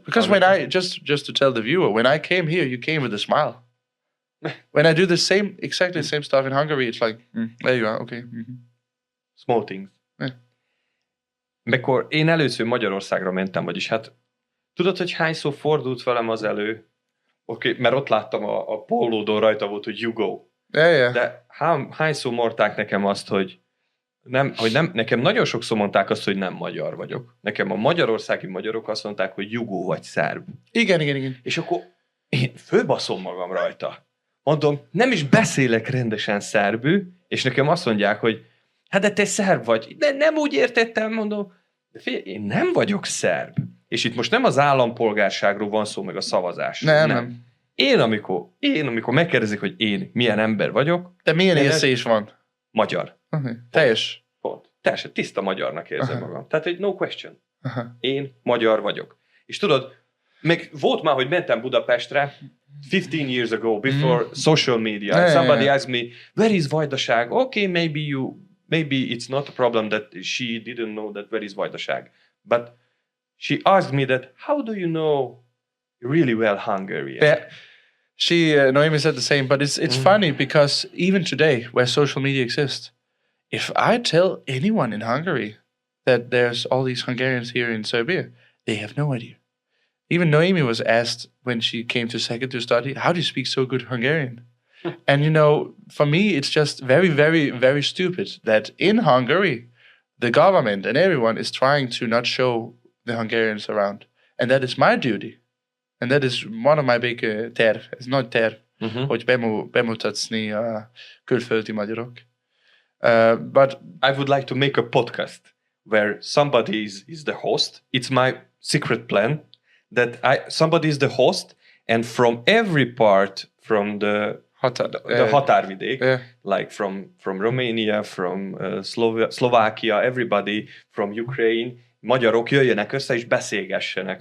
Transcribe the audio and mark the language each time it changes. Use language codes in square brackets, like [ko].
[en] Because when I, just to tell the viewer, when I came here, you came with a smile. When I do exactly the same stuff in Hungary, it's like, there you are, okay. Mm-hmm. Small things. Yeah. [hu] Mikor én először Magyarországra mentem, vagyis hát tudod, hogy hányszor fordult velem az elő? Oké, mert ott láttam a pólódon rajta volt, hogy [en] you go. Yeah. [hu] De hányszor mondták nekem azt, hogy nekem nagyon sokszor mondták azt, hogy nem magyar vagyok. Nekem a magyarországi magyarok azt mondták, hogy jugó vagy szerb. Igen. És akkor én fölbaszom magam rajta. Mondom, nem is beszélek rendesen szerbül, és nekem azt mondják, hogy hát de te szerb vagy. De nem úgy értettem, mondom. De figyelj, én nem vagyok szerb. És itt most nem az állampolgárságról van szó, meg a szavazásról. Nem. Én amikor megkérdezik, hogy én milyen ember vagyok. De milyen érzés is van? Magyar. Teljes. Pont. Teljesen tiszta magyarnak érzem magam. Tehát egy [en] no question. [hu] Aha. Én magyar vagyok. És tudod, meg volt már, hogy mentem Budapestre [en] 15 years ago, before social media. Somebody asked me, where is Vajdaság? Okay, maybe it's not a problem that she didn't know that where is Vajdaság. But she asked me that, how do you know really well Hungarian? Yeah. Noemi said the same, but it's funny because even today, where social media exists, if I tell anyone in Hungary that there's all these Hungarians here in Serbia, they have no idea. Even Noemi was asked when she came to Szeged to study, how do you speak so good Hungarian? And for me, it's just very, very, very stupid that in Hungary, the government and everyone is trying to not show the Hungarians around. And that is my duty. And that is one of my big terv. It's not [hu] terv, hogy bemutatni a külföldi magyarok. [en] But I would like to make a podcast where somebody is the host. It's my secret plan that somebody is the host, and from every part from the határvidék, like from Romania, from Slovakia, everybody from Ukraine, [hu] magyarok jöjjenek össze és beszélgessenek.